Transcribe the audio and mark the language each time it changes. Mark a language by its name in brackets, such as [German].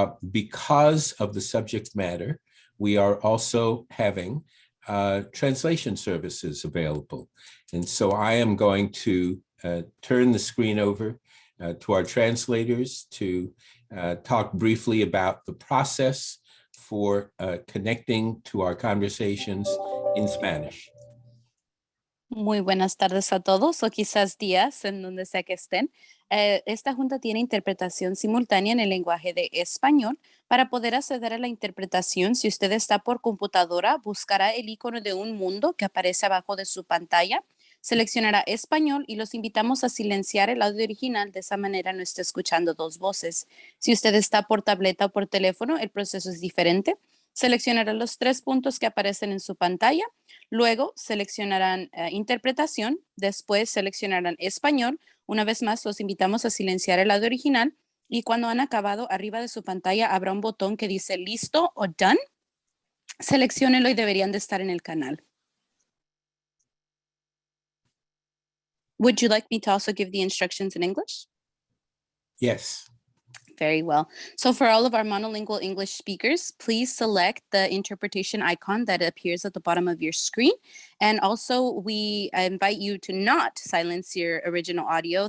[English] Because of the subject matter, we are also having translation services available. And so I am going to turn the screen over to our translators to talk briefly about the process for connecting to our conversations in Spanish. [Spanish] Muy buenas tardes a todos, o quizás días, en donde sea que estén. Esta junta tiene interpretación simultánea en el lenguaje de español. Para poder acceder a la interpretación, si usted está por computadora, buscará el icono de un mundo que aparece abajo de su pantalla, seleccionará español y los invitamos a silenciar el audio original. De esa manera no está escuchando dos voces. Si usted está por tableta o por teléfono, el proceso es diferente. Seleccionará los 3 puntos que aparecen en su pantalla. Luego seleccionarán interpretación, después seleccionarán español. Una vez más, los invitamos a silenciar el audio original y cuando han acabado, arriba de su pantalla habrá un botón que dice listo o done. Selecciónenlo y deberían de estar en el canal. [English] Would you like me to also give the instructions in English? Yes. Very well. So for all of our monolingual English speakers, please select the interpretation icon that appears at the bottom of your screen. And also we invite you to not silence your original audio.